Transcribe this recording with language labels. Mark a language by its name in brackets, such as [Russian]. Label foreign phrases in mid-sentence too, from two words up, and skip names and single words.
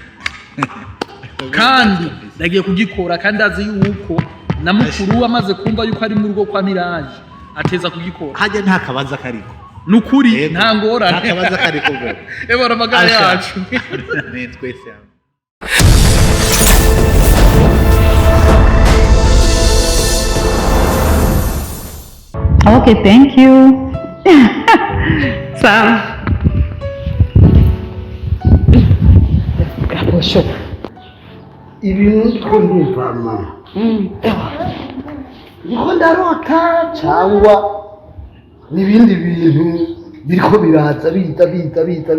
[Rundi] kandi ndagiye kugikora kandi azi yuko na mukuru amaze kumva yuko ari mu rugo kwa Miraje ateza kugikora hajya nta kabaza kariko nukuri nta ngorane nta kabaza kariko bwo ebora magara yacu ni twese [English] Okay, thank you. [Rundi] Sawa. Gaposho. Ibintu twumva mama. Niko ndarota cyangwa nibindi bintu biriko biraza bita